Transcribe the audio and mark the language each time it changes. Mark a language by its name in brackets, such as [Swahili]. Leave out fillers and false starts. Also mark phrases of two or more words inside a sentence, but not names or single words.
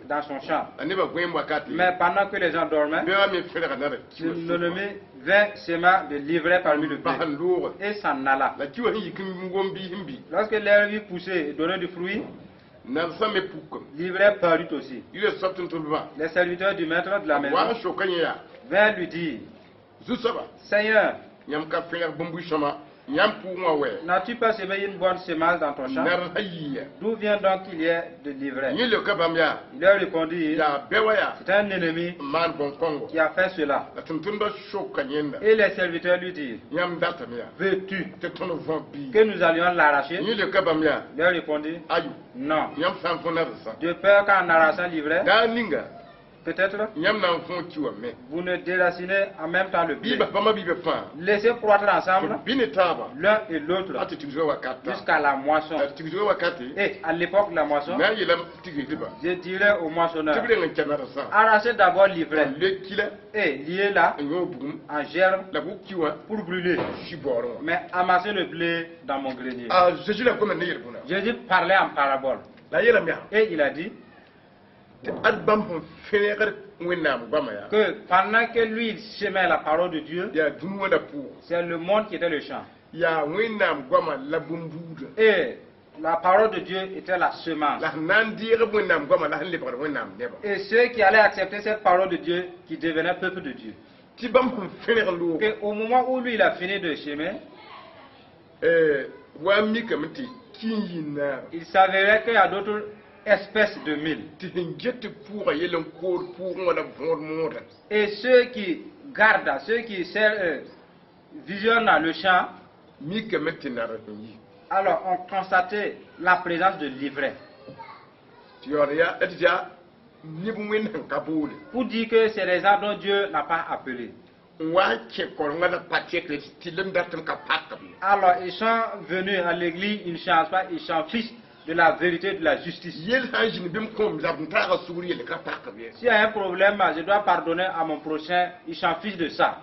[French] dans son champ. [Mossi] A nebã goeem wakate. [French] Mais pendant que les gens dormaient, [Mossi] Bɛa me fẽrga nara [French] le nommé vint sema de livrer parmi le blé [Mossi] basn loogẽ. [French] et s'en alla. [Mossi] La kiwa sẽn yik n gom biis n bi. [French] Lorsque l'herbe eut poussé et donné du fruit, [Mossi] Nansã me pukame. [French] l'ivraie parut aussi. [Mossi] Yɩla soab tɩ n tʋlbã. [French] Les serviteurs du maître de la [Mossi] Wa [French] maison [Mossi] n soka yẽ yaa. [French] vinrent lui dire, [Mossi] Zu-soaba. [French] Seigneur, [Mossi] Yãmb ka fẽeg bũmbu sõma. Yãmb pʋʋgẽ wã wɛ. [French] n'as-tu pas semé une bonne semence dans ton champ? [Mossi] Nar sã yɩɩ. [French] D'où vient donc qu'il y ait de l'ivraie? [Mossi] Yẽ leoka bãmb yaa. [French] Il leur répondit, [Mossi] Yaa bɛ wa yaa. [French] c'est un ennemi [Mossi] n maan bõn-kõngo. [French] qui a fait cela. [Mossi] La tʋm-tʋmdbã soka yẽnda. [French] Et les serviteurs lui dirent, [Mossi] Yãmb datame yaa. [French] veux-tu [Mossi] Tɩ tõnd võ bii. [French] que nous allions l'arracher? [Mossi] Yẽ leoka bãmb yaa. [French] Il leur répondit, [Mossi] Ayo. [French] non. [Mossi] Yãmb sã n fõ narzã. [French] De peur qu'en arrachant l'ivraie, [Mossi] Daa ninga. [French] peut-être [Mossi] Yãmb na n fõ kiwa me. [French] vous ne déracinez en même temps le blé. [Mossi] Biiba bãmba biiba fãa. [French] Laissez croître ensemble [Mossi] Tɩ bɩ ne taaba. [French] l'un et l'autre [Mossi] A tɩ tɩg zoa wakata. [French] jusqu'à la moisson. [Mossi] Tɩg zoa wakate. [French] Et à l'époque de la moisson, [Mossi] Na n yeelame tigriba. [French] je dirais au [Mossi] Tɩ [French] moissonneur, [Mossi] b reng n kɛ narzã. [French] arrachez d'abord l'ivraie [Mossi] Le kila. [French] et liez-la [Mossi] N yõ bugum. [French] en germe [Mossi] La bu kiwa. [French] pour brûler. [Mossi] Shibɔɔrẽ wã. [French] Mais amassez le blé dans mon grenier. [Mossi] A Jésus la goama ne yel bũna. [French] Jésus parlait en parabole. [Mossi] La yeelame yaa. [French] Et il a dit [Mossi] Tɩ ad bãmb sẽn fẽegd wẽnnaam goama yaa. [French] que pendant que lui il semait la parole de Dieu, [Mossi] Yaa dũni wãnda pʋʋgẽ. [French] c'est le monde qui était le champ. [Mossi] Yaa wẽnnaam goama la bũmbuudã. [French] Et la parole de Dieu était la semence. [Mossi] La sẽn na n deegb wẽnnaam goama la sẽn lebgd wẽnnaam nebã. [French] Et ceux qui allaient accepter cette parole de Dieu, qui devenaient peuple de Dieu. [Mossi] Tɩ bãmb sẽn fẽrg loog. [French] Et au moment où lui il a fini de semer, [Mossi] Wa mikame tɩ kĩin yĩn naarã. [French] il s'avérait qu'il y a d'autres espèces de mille. [Mossi] Tɩ sẽn get tɩ pʋʋga yell n koor pʋʋgẽ wã la võod moodã. [French] Et ceux qui gardent, ceux qui visionnent le champ, [Mossi] Mikame tɩ nar n yi. [French] alors on constatait la présence de l'ivraie. [Mossi] Tɩ yaood yaa tɩ yaa neb wẽnd sẽn ka boole. [French] Pour dire que c'est les gens dont Dieu n'a pas appelé. [Mossi] N wa n kẽ korengã la pa tekre tɩ lem dat n ka pakame. [French] Alors ils sont venus à l'église, ils ne changent pas, ils s'en fichent de la vérité, de la justice. [Mossi] Yel sã n zĩnd bɩ m kõm la b n taaga sugr yel ka pakame. [French] S'il y a un problème, je dois pardonner à mon prochain, ils s'en fichent de ça.